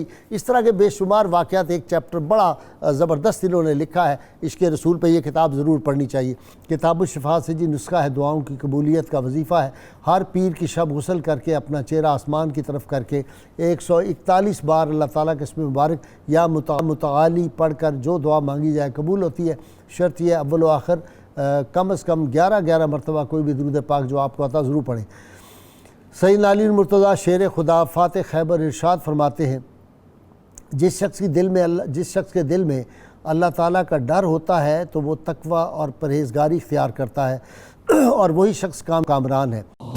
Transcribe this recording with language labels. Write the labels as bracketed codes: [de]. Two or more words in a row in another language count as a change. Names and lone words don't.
[ur] اس طرح کے بے شمار واقعات، ایک چیپٹر بڑا زبردست انہوں نے لکھا ہے عشق رسول پہ، یہ کتاب ضرور پڑھنی چاہیے۔ کتاب الشفاء سے جی نسخہ ہے، دعاؤں کی قبولیت کا وظیفہ ہے، ہر پیر کی شب غسل کر کے اپنا چہرہ آسمان کی طرف کر کے 141 بار اللہ تعالیٰ کے اسم مبارک یا متعالی پڑھ کر جو دعا مانگی جائے قبول ہوتی ہے۔ شرط یہ اول و آخر کم از کم 11 مرتبہ کوئی بھی درود پاک جو آپ کو آتا ضرور پڑھیں۔ سیدنا علی المرتضیٰ شیر خدا فاتح خیبر ارشاد فرماتے ہیں، جس شخص کے دل میں اللہ تعالیٰ کا ڈر ہوتا ہے تو وہ تقوی اور پرہیزگاری اختیار کرتا ہے، اور وہی شخص کامران ہے۔